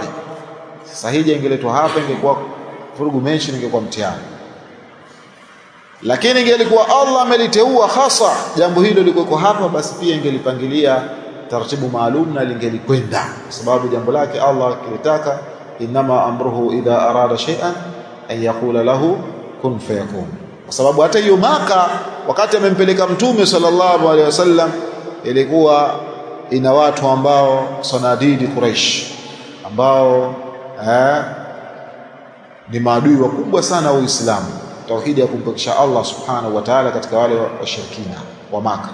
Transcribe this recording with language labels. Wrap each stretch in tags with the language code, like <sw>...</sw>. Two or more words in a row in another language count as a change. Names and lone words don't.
<sw>Sasa hija ingeletwa hapa, ingekuwa vurugu mechi, ingekuwa mtihani. Lakini ingelikuwa Allah ameliteua hasa jambo hilo liko hapa, basi pia ingelipangilia taratibu maalum na lingelikwenda, kwa sababu jambo lake Allah kilitaka,</sw> <ar>إنما أمره إذا أراد شيئا أن يقول له كن فيكون.</ar> <sw>Kwa sababu hata hiyo Maka wakati amempeleka Mtume</sw> <ar>صلى الله عليه وسلم</ar> <sw>ilikuwa ina watu ambao sanadidi Quraish, ambao ni maadui wakubwa sana wa Uislamu, tauhidi ya kumpekesha Allah</sw> <ar>سبحانه وتعالى</ar> <sw>katika wale washirikina wa Maka.</sw>